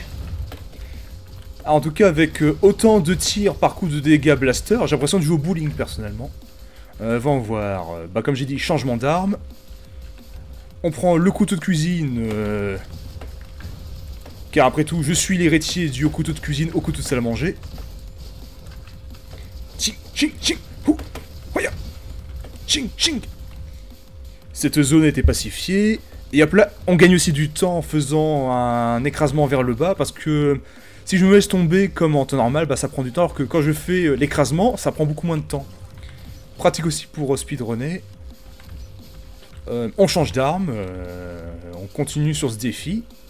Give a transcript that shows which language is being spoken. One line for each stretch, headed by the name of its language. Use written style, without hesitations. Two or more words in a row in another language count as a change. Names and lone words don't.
French: Ah, en tout cas, avec autant de tirs par coup de dégâts blaster, j'ai l'impression de jouer au bowling personnellement. Va voir. Bah, comme j'ai dit, changement d'arme. On prend le couteau de cuisine. Car après tout, je suis l'héritier du couteau de cuisine au couteau de salle à manger. Ching, ching, ching, hou, hoya, ching, ching. Cette zone a été pacifiée. Et hop là, on gagne aussi du temps en faisant un écrasement vers le bas, parce que si je me laisse tomber comme en temps normal, bah ça prend du temps, alors que quand je fais l'écrasement, ça prend beaucoup moins de temps. Pratique aussi pour speedrunner. On change d'arme, on continue sur ce défi.